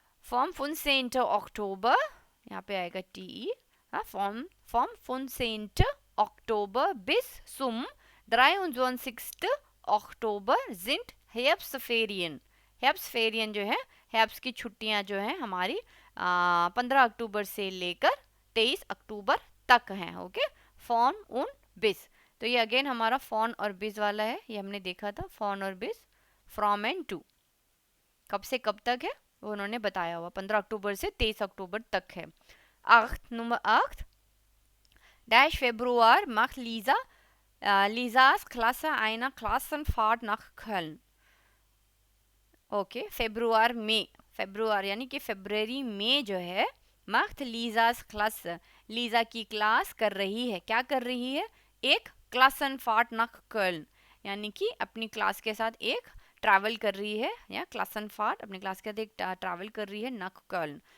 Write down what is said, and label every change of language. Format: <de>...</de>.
<hi>Form</hi> <de>15 Oktober, यहाँ पे आएगा टी, फॉर्म 15 Oktober bis zum 23 Oktober sind Herbstferien,</de> <hi>हेब्सफेरियन जो है, हेब्स की छुट्टियां जो हैं हमारी 15 अक्टूबर से लेकर 23 अक्टूबर तक हैं, ओके। फॉन उन बिस, तो ये अगेन हमारा फॉन और बिस वाला है, ये हमने देखा था, फॉन और बिस, फ्रॉम एंड टू, कब से कब तक है वो उन्होंने बताया हुआ, 15 अक्टूबर से 23 अक्टूबर तक है। Number 8, dash फेब्रुआर</hi> <de>macht Lisas Klasse eine Klassenfahrt nach Köln, ओके।</de> <hi>फेब्रुआर यानी कि फरवरी में जो है</hi> <de>macht Lisas</de> <hi>क्लास, लीजा की क्लास कर रही है, क्या कर रही है, एक</hi> <de>Klassenfahrt nach Köln,</de> <hi>यानी कि अपनी क्लास के साथ एक ट्रैवल कर रही है, या Klassenfahrt अपनी क्लास के साथ एक ट्रैवल कर रही है,</hi> <de>nach Köln।</de>